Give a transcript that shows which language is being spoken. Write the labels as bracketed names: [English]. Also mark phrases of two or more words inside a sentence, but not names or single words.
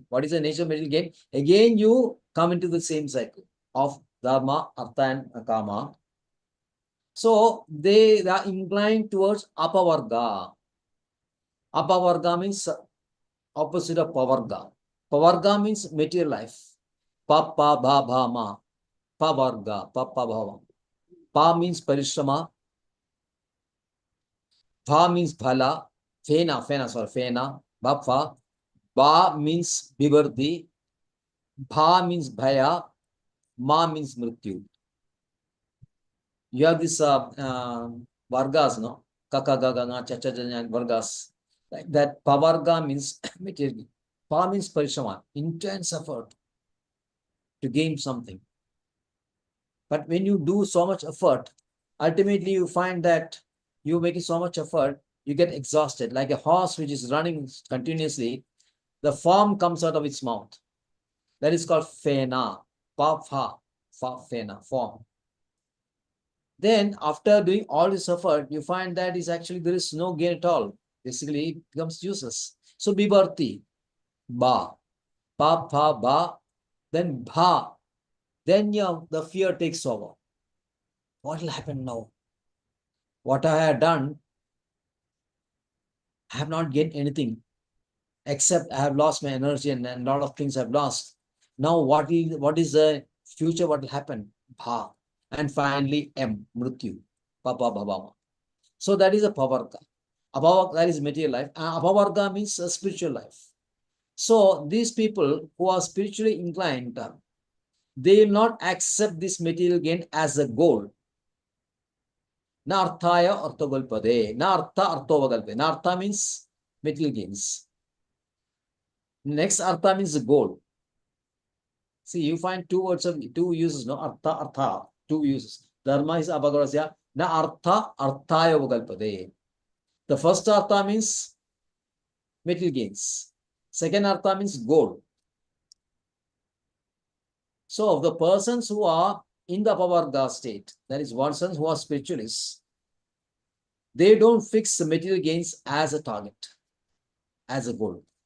[English] What is the nature of material gain? Again, you come into the same cycle of dharma, artha, and kama. So they are inclined towards apavarga. Apavarga means opposite of pavarga. Pavarga means material life. Pa, pa, bha, bha, ma. Pavarga, pa, pa, bha, ma. Pa means parishrama. Bha means bhala. Fena. Bhapha. Ba means bivardi. Bha means bhaya. Ma means mrityu. You have this vargas, no? Kaka, gaga, nga, cha, cha, cha, vargas. Like that, pavarga means material. Pa means parishrama, intense effort to gain something. But when you do so much effort, ultimately you find that you're making so much effort, you get exhausted. Like a horse which is running continuously, the foam comes out of its mouth. That is called fena. Pa, fena, form. Then after doing all this effort, you find that is actually there is no gain at all. Basically, it becomes useless. So bibarti, ba, pa, ba, then bha. Then the fear takes over. What will happen now? What I have done, I have not gained anything except I have lost my energy and a lot of things I've lost. Now what is the future? What will happen? Bha. And finally M, mrityu. Papa bhava. So that is a pavarga. Abhavarga, that is material life. Abhavarga means a spiritual life. So these people who are spiritually inclined, they will not accept this material gain as a goal. [Sanskrit] Na arthaya arthogalpade. Na artha arthovagalpade. [English] Na artha means material gains. Next artha means the goal. See, you find two uses, no? Artha, two uses. Dharma is abhagarasya. [Sanskrit] Na artha arthaya vagalpade. [English] The first artha means material gains. Second artha means goal. So the persons who are in the apavarga state, that is persons who are spiritualists, they don't fix the material gains as a target, as a goal.